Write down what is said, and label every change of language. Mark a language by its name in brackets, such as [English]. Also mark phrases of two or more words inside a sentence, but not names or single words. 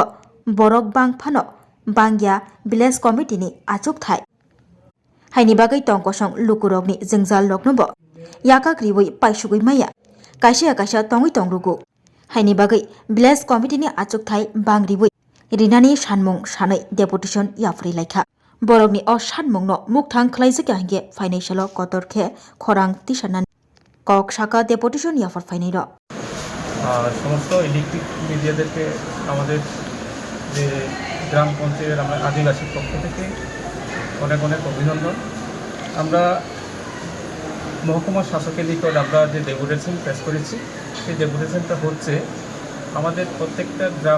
[Kok Borok] borok bang phano bangya Bilas committee ni achuk thai haini bagai tongkosong lukurokni jengjal roknobo yaka kriwei paisugui maya kaisa tongui tongrugu haini bagai Bilas committee ni achuk thai bangribui rinani sanmung sanai deputation yafrei laikha borokni o sanmungno mukthang khlaijak hange financial kotorkhe khorang tisanan kok saka deputation yafar fainai ro [Bangla] সমস্ত ইলেকট্রিক মিডিয়াদেরকে আমাদের যে গ্রাম পঞ্চায়েতের আমরা আদিবাসীর পক্ষ থেকে অনেক অভিনন্দন। আমরা মহকুমা শাসকের নিকট আমরা যে ডেপুটেশন পেশ করেছি সেই ডেপুটেশনটা হচ্ছে আমাদের প্রত্যেকটা গ্রাম